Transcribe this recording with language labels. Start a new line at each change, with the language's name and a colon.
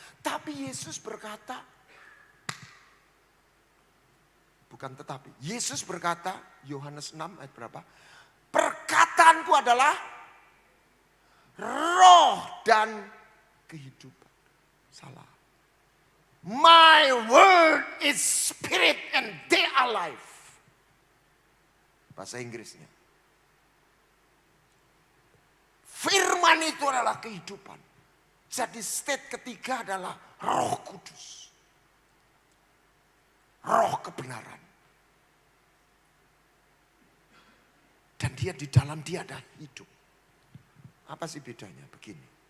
Indonesian: Tapi Yesus berkata, bukan tetapi. Yesus berkata, Yohanes 6 ayat berapa? Perkataanku adalah roh dan kehidupan. Salah.
English: My word is spirit and they are life.
Indonesian: Bahasa Inggrisnya. Firman itu adalah kehidupan. Jadi state ketiga adalah Roh Kudus. Roh kebenaran. Dan dia di dalam dia ada hidup. Apa sih bedanya? Begini.